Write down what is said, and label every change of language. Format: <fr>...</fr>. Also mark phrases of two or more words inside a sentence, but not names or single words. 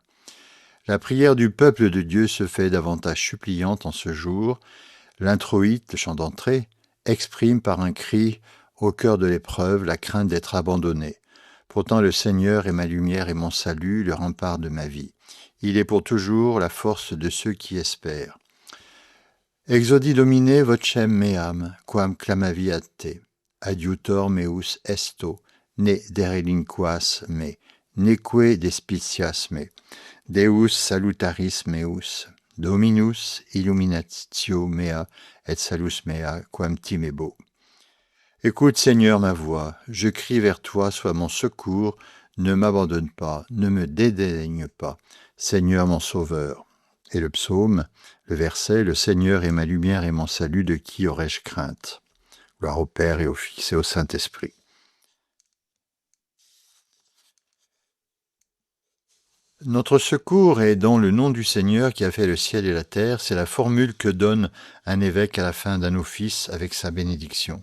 <fr>La prière du peuple de Dieu se fait davantage suppliante en ce jour. L'introïte, le chant d'entrée, exprime par un cri au cœur de l'épreuve la crainte d'être abandonné. Pourtant le Seigneur est ma lumière et mon salut, le rempart de ma vie. Il est pour toujours la force de ceux qui espèrent.</fr> <la>Exodi domine vocem meam, quam clamaviate, adiutor meus esto, ne derelinquas me, neque despicias me, Deus salutaris meus, Dominus illuminatio mea et salus mea quam timebo.</la> <fr>Écoute, Seigneur, ma voix, je crie vers toi, sois mon secours, ne m'abandonne pas, ne me dédaigne pas, Seigneur mon Sauveur. Et le psaume, le verset, le Seigneur est ma lumière et mon salut, de qui aurais-je crainte? Gloire au Père et au Fils et au Saint-Esprit. Notre secours est dans le nom du Seigneur qui a fait le ciel et la terre, c'est la formule que donne un évêque à la fin d'un office avec sa bénédiction.</fr>